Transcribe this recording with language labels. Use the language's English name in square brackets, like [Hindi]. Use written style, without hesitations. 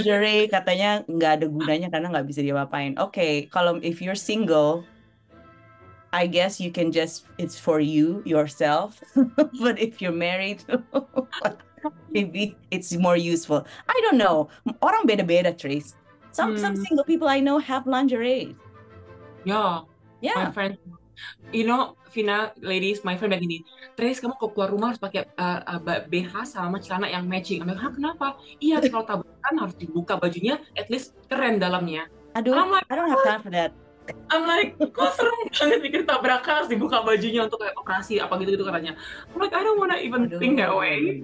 [Indonesian] Lingerie katanya nggak ada gunanya karena nggak bisa diapa-apain. [English] Oke, kalau if you're single, I guess you can it's for you yourself. But if you're married, maybe it's more useful. I don't know. [Indonesian] Orang beda-beda, [English] Trace. Some single people I know have lingerie. Yeah. My friend, [Indonesian] Vina, ladies, my friend bilang gini, Trace, kamu kalau keluar rumah harus pakai BH sama celana yang matching. Aku bilang, kenapa? Iya, kalau tabrakan harus dibuka bajunya, [English] at least [Indonesian] keren dalamnya. [English] Aduh, I don't have time for that. I'm like, [Indonesian] kok serem banget mikir tabrakan harus dibuka bajunya untuk kayak operasi apa gitu katanya. [English] I'm like, I don't wanna even think that way.